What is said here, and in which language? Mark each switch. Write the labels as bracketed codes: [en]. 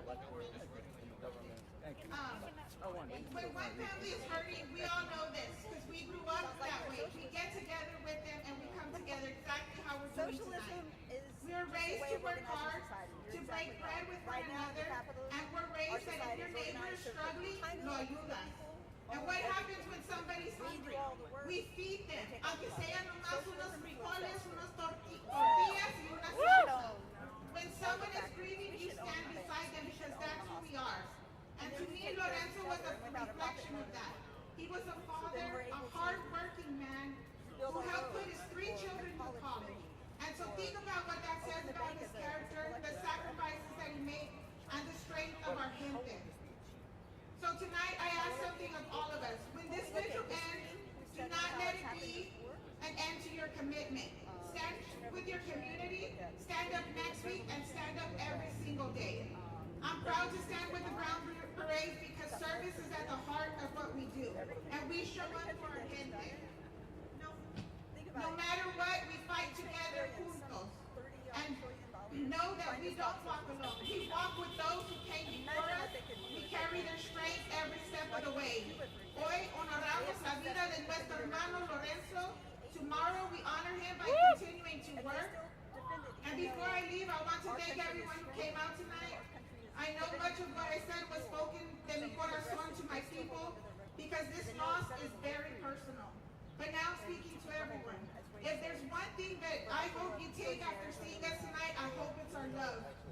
[en] When one family is hurting, we all know this because we grew up that way. We get together with them and we come together exactly how we're doing tonight. We are raised to work hard, to break bread with one another, and we're raised that if your neighbor is struggling, [es] no ayudas. [en] And what happens when somebody's hungry? We feed them. [es] Aunque sean nomás unos frijoles, unos tortillas, y una salsa. [en] When someone is grieving, you stand beside them because that's who we are. And to me, Lorenzo was a reflection of that. He was a father, a hard-working man who helped put his 3 children through college. And so think about what that says about his character, the sacrifices that he made, and the strength of our gente. So tonight, I ask something of all of us. When this vigil ends, do not let it be an end to your commitment. Stand with your community, stand up next week, and stand up every single day. I'm proud to stand with the Brown Parade because service is at the heart of what we do. And we show up for our gente. No matter what, we fight together juntos. And know that we don't walk alone. We walk with those who came before us. We carry their strength every step of the way. [es] Hoy honoramos la vida de nuestro hermano Lorenzo. [en] Tomorrow we honor him by continuing to work. And before I leave, I want to thank everyone who came out tonight. I know much of what I said was spoken [es] de mi corazón [en] to my people because this loss is very personal. But now speaking to everyone, if there's one thing that I hope you take after seeing us tonight, I hope it's our love.